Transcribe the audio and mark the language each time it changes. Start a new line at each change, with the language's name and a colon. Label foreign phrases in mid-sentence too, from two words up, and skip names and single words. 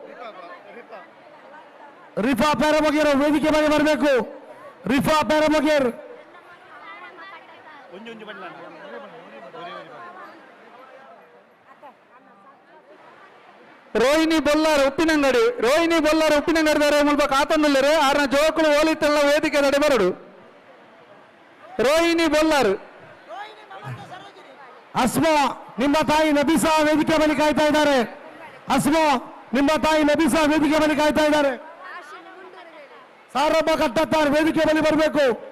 Kannada: ರಿಫಾ ಪ್ಯಾರಮಗೇರ್ ವೇದಿಕೆ ಬಳಿ ಬರಬೇಕು.
Tulu: ರೋಹಿಣಿ ಬೊಲ್ಲಾರು ಉಪ್ಪಿನಂಗಡಿ ಮುಲ್ಪ ಕಾತಂದುಳ್ಳರು ಆರ್ನ ಜೋಕುಲು ಓಲಿತೆಲ್ಲ ವೇದಿಕೆ ನಡೆ ಬರಡು.
Kannada: ರೋಹಿಣಿ ಬೊಲ್ಲಾರು. ಅಸ್ಮಾ ನಿಮ್ಮ ತಾಯಿ ನಬಿಸಾ ವೇದಿಕೆ ಬಳಿ ಕಾಯ್ತಾ ಇದ್ದಾರೆ. ಸಾರಬ್ಬ ಕಟ್ಟತ್ತಾರ್ ವೇದಿಕೆ ಬಳಿ ಬರಬೇಕು.